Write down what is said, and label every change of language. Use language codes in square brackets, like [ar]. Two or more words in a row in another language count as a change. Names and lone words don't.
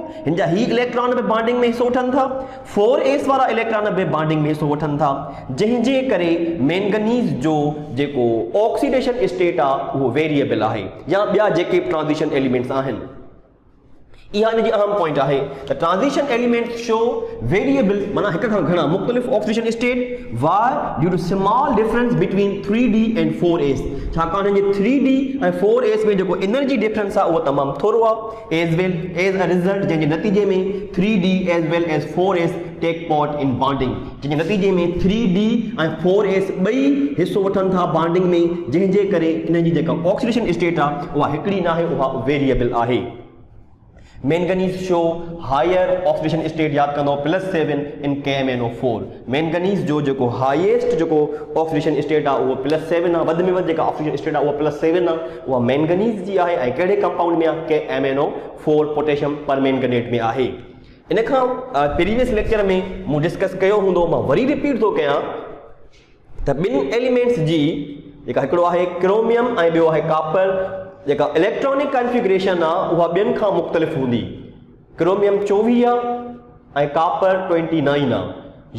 [sd] हिन जा ही इलेक्ट्रॉन बि बॉन्डिंग में हिसो वठनि था, 4s वारा इलेक्ट्रॉन बि बॉन्डिंग में हिसो वठनि था, जंहिंजे करे मैंगनीज़ जो जेको [en] oxidation state [sd] आहे उहो वेरिएबल आहे, या ॿिया जेके [en] transition elements [sd] आहिनि। इहा हिन जी अहम पॉइंट आहे त [en] transition elements show variable [sd] माना हिक खां घणा मुख़्तलिफ़ [en] oxidation state why due to small difference between 3d and 4s. [sd] छाकाणि हिन जे 3d ऐं 4s में जेको [en] energy difference [sd] आहे उहो तमामु थोरो आहे। [en] as a result [sd] जंहिंजे नतीजे में [en] 3d as well as 4s take part in bonding, [sd] जंहिंजे नतीजे में 3d ऐं 4s ॿई हिसो वठनि था बॉन्डिंग में, जंहिंजे करे इन जी जेका [en] oxidation state [sd] आहे उहा हिकिड़ी न आहे, उहा वेरिएबल आहे। [en] Manganese show higher oxidation state, [sd] यादि कंदो +7 इन KMnO4। मैंगनीज़ जो जेको हाईएस्ट जेको [en] oxidation state [sd] आहे उहो +7 आहे, वधि में वधि जेका [en] oxidation state [sd] आहे उहा +7 आहे, उहा मैंगनीज़ जी आहे। ऐं कहिड़े कंपाउंड में आहे, KMnO4 [en] potassium permanganate [sd] में आहे। इन खां [en] previous lecture [sd] में मूं डिस्कस कयो हूंदो, मां वरी रिपीट थो कयां त ॿिनि एलिमेंट्स जी जेका हिकिड़ो आहे क्रोमियम ऐं ॿियो आहे कापर, जेका [en] electronic configuration [sd] आहे उहा ॿियनि खां मुख़्तलिफ़ हूंदी। क्रोमियम 24 आहे ऐं कापर 29 आहे।